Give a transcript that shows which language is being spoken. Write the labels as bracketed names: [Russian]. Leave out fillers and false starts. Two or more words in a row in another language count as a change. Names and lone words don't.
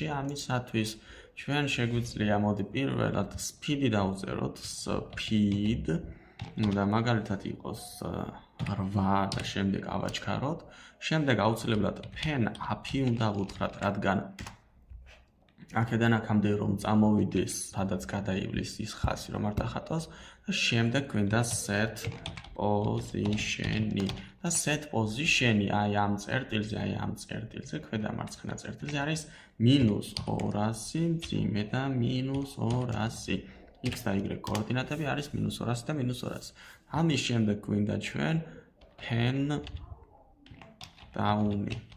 [Georgian] ამისათვის ჩვენ შეგვიძლია მოდი პირველად speed-ი დავწეროთ, speed და მაგალითად იყოს 8 და შემდეგ ავაჩქაროთ. შემდეგ აუცილებლად [English] pen up-ი [Georgian] უნდა ვუთხრათ, რადგან აქედან აქამდე რომ წამოვიდეს, სადაც გადაივლის ის ხაზი რომ არ დახატოს და შემდეგ გვინდა [English] set position-ი. [Georgian] და [English] set position-ი [Georgian] აი ამ წერტილზე, ქვედა მარცხენა წერტილზე არის -200 მძიმე და -200. x და y კოორდინატები არის -200 და -200. ამის შემდეგ გვინდა ჩვენ [English] pen down-ი.